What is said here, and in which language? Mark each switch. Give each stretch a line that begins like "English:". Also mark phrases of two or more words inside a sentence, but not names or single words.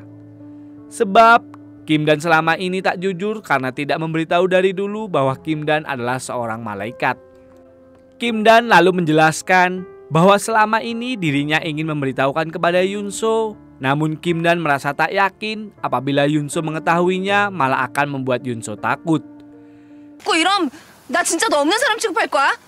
Indonesian: Sebab Kim Dan selama ini tak jujur karena tidak memberitahu dari dulu bahwa Kim Dan adalah seorang malaikat. Kim Dan lalu menjelaskan bahwa selama ini dirinya ingin memberitahukan kepada Yunso. Namun Kim Dan merasa tak yakin apabila Yunso mengetahuinya malah akan membuat Yunso takut.
Korean: 꼭 이럼 나 진짜 너 없는 사람 취급할 거야?